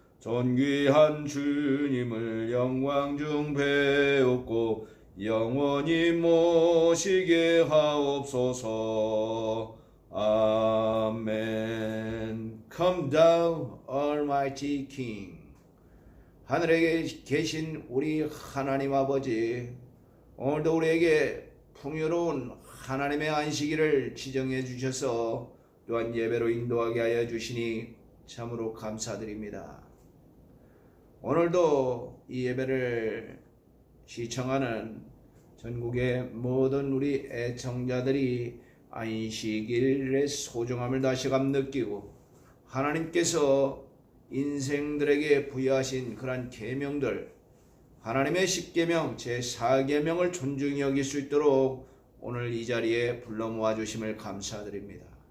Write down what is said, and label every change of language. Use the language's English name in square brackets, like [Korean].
[Korean] 존귀한 주님을 영광 중 배웠고 영원히 모시게 하옵소서. 아멘. [English] Come down, Almighty King. [Korean] 하늘에 계신 우리 하나님 아버지, 오늘도 우리에게 풍요로운 하나님의 안식일을 지정해 주셔서 또한 예배로 인도하게 하여 주시니 참으로 감사드립니다. 오늘도 이 예배를 시청하는 전국의 모든 우리 애청자들이 안식일의 소중함을 다시금 느끼고 하나님께서 인생들에게 부여하신 그러한 계명들, 하나님의 10계명, 제4계명을 존중히 여길 수 있도록 오늘 이 자리에 불러 모아주심을 감사드립니다.